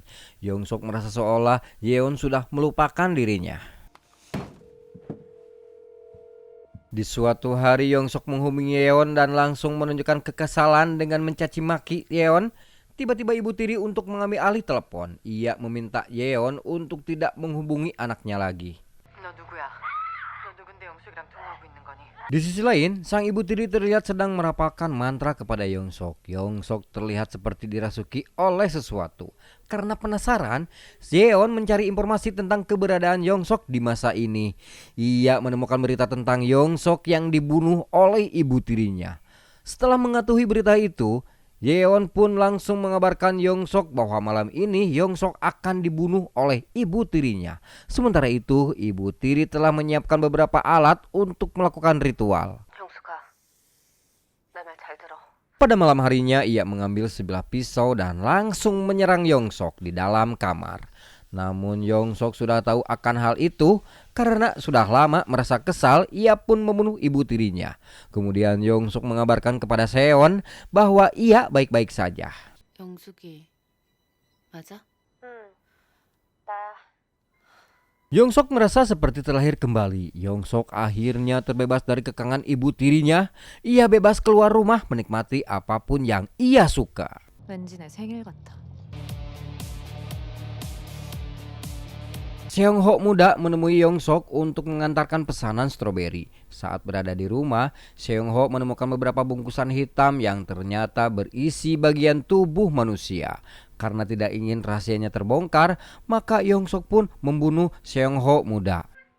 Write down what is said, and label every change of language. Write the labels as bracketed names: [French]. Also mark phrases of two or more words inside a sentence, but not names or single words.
[Indonesian] Yongsok merasa seolah Yeon sudah melupakan dirinya. Di suatu hari Yongsok menghubungi Yeon dan langsung menunjukkan kekesalan dengan mencaci maki Yeon. Tiba-tiba ibu tiri untuk mengambil alih telepon. Ia meminta Yeon untuk tidak menghubungi anaknya lagi. [Korean] 너 누구야? 너 누군데 영숙이랑 통화하고 있는 거니? [Indonesian] Di sisi lain, sang ibu tiri terlihat sedang merapalkan mantra kepada Yongsok. Yongsok terlihat seperti dirasuki oleh sesuatu. Karena penasaran, Yeon mencari informasi tentang keberadaan Yongsok di masa ini. Ia menemukan berita tentang Yongsok yang dibunuh oleh ibu tirinya. Setelah mengetahui berita itu, Yeon pun langsung mengabarkan Yongsok bahwa malam ini Yongsok akan dibunuh oleh ibu tirinya. Sementara itu, ibu tiri telah menyiapkan beberapa alat untuk melakukan ritual. [Korean] 영숙아, 내 말 잘 들어. [Indonesian] Pada malam harinya, ia mengambil sebilah pisau dan langsung menyerang Yongsok di dalam kamar. Namun Yongsok sudah tahu akan hal itu karena sudah lama merasa kesal, ia pun membunuh ibu tirinya. Kemudian Yongsok mengabarkan kepada Seon bahwa ia baik-baik saja. [Korean] 영숙이 맞아? 응. 나야. [Indonesian] Yongsok merasa seperti terlahir kembali. Yongsok akhirnya terbebas dari kekangan ibu tirinya. Ia bebas keluar rumah menikmati apapun yang ia suka. [Korean] 왠지 내 생일 같아. [Indonesian] Seong-ho muda menemui Yongsok untuk mengantarkan pesanan stroberi. Saat berada di rumah, Seong-ho menemukan beberapa bungkusan hitam yang ternyata berisi bagian tubuh manusia. Karena tidak ingin rahasianya terbongkar, maka Yongsok pun membunuh Seong-ho muda.